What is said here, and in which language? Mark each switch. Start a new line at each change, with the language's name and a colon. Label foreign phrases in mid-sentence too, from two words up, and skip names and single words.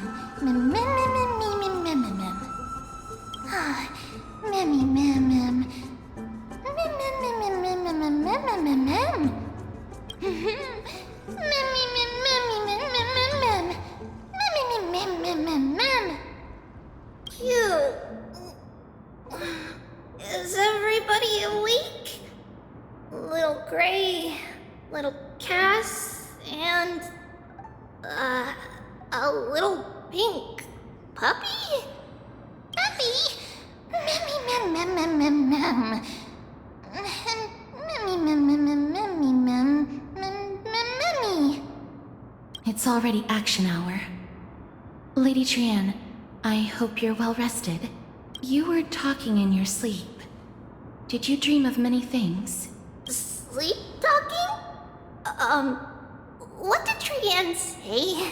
English: Mem mem mem mem mem mem mem. Ah, memmy mem mem. Mem mem mem mem mem mem mem mem mem mem. Memmy mem memmy mem mem mem mem. Memmy mem mem mem mem. Cute. Is everybody awake? Little Gray, little Cass, and a little pink puppy? Puppy? Memmy mem mem mem mem mem. Memmy mem mem mem memmy mem mem memmy. It's already action hour. Lady Trian, I hope you're well rested. You were talking in your sleep. Did you dream of many things? Sleep talking? What did Trian say?